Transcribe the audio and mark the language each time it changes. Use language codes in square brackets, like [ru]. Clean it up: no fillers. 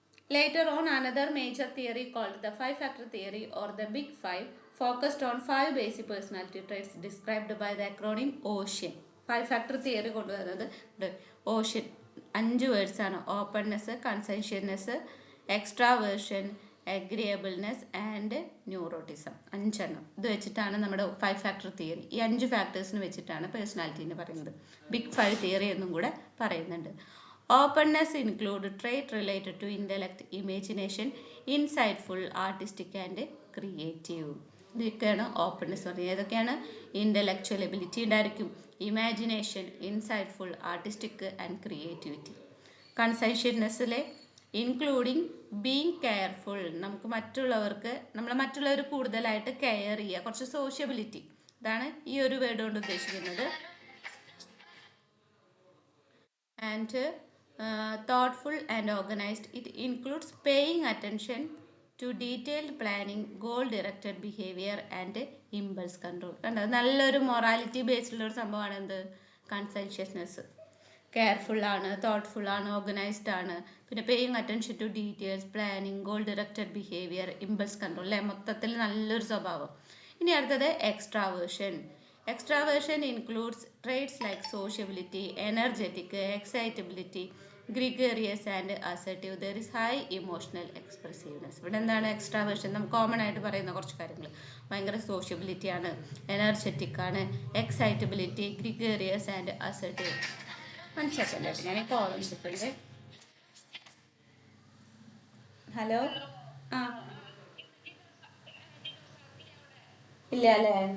[en] Later on, another major theory called the 5-factor theory or the Big Five focused on 5 basic personality traits described by the acronym OCEAN. [ml] 5-factor theory കൊണ്ടുവരുന്നത് ocean 5 words ആണ്. [en] Openness, conscientiousness, extraversion, agreeableness and neuroticism. [ml] 5 എണ്ണം. ഇത് വെച്ചിട്ടാണ് നമ്മുടെ 5-factor theory. ഈ 5 ഫാക്ടേഴ്സിന് വെച്ചിട്ടാണ് പേഴ്സണാലിറ്റിനെ പറയുന്നത്. Big 5 theory എന്നും കൂടെ പറയുന്നുണ്ട്. [en] Openness include trait related to intellect, imagination, insightful, artistic and creative. [ml] ഇതൊക്കെയാണ് ഓപ്പൺനെസ് പറയുന്നത്. ഏതൊക്കെയാണ്? ഇൻ്റലക്ച്വൽ എബിലിറ്റി ഉണ്ടായിരിക്കും, imagination, insightful, artistic and creativity. കൺസെൻഷ്യസ്നെസ്സിലെ [en] including being careful, [ml] നമുക്ക് മറ്റുള്ളവർ കൂടുതലായിട്ട് കെയർ ചെയ്യുക, കുറച്ച് സോഷ്യബിലിറ്റി. ഇതാണ് ഈ ഒരു വേർഡ് കൊണ്ട് ഉദ്ദേശിക്കുന്നത്. [en] And thoughtful and organized. It includes paying attention to detailed planning, goal-directed behavior and impulse control. [ml] കണ്ടത് നല്ലൊരു മൊറാലിറ്റി ബേസ്ഡുള്ള ഒരു സംഭവമാണ് എന്ത്? കൺസെൻഷ്യസ്നെസ്. കെയർഫുൾ ആണ്, തോട്ട്ഫുൾ ആണ്, ഓർഗനൈസ്ഡ് ആണ്, പിന്നെ paying attention to details, planning, goal directed behaviour, impulse control അല്ലേ. മൊത്തത്തിൽ നല്ലൊരു സ്വഭാവം. ഇനി അടുത്തത് extraversion. [en] Extraversion includes traits like sociability, energetic, excitability, gregarious and assertive. There is high emotional expressiveness. [ml] ഇവിടെ എന്താണ് എക്സ്ട്രാവേർഷൻ? നമുക്ക് കോമൺ ആയിട്ട് പറയുന്ന കുറച്ച് കാര്യങ്ങൾ. ഭയങ്കര സോഷ്യബിലിറ്റി ആണ്, എനർജറ്റിക് ആണ്, എക്സൈറ്റബിലിറ്റി, ഗ്രിഗേറിയസ് ആൻഡ് അസർട്ടീവ്. മനസ്സിലാക്കല്ലേ? ഞാൻ കോളംസ് ഇട്ടുണ്ട്. ഹലോ. ആ ഇല്ല അല്ലേ?